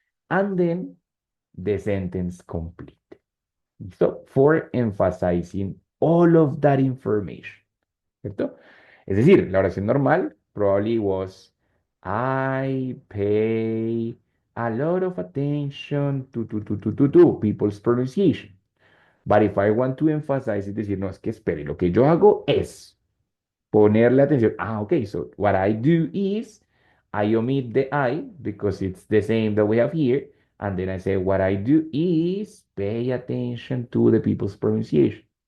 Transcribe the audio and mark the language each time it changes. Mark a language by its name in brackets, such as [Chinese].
[English] And then the sentence complete. So, for emphasizing all of that information, [Spanish] ¿cierto? Es decir, la oración normal [English] probably was, I pay a lot of attention to people's pronunciation. But if I want to emphasize [Spanish] es decir, no, es que espere, lo que yo hago es ponerle atención. [English] Ah, okay, so what I do is I omit the I because it's the same that we have here. And then I say what I do is pay attention to the people's pronunciation.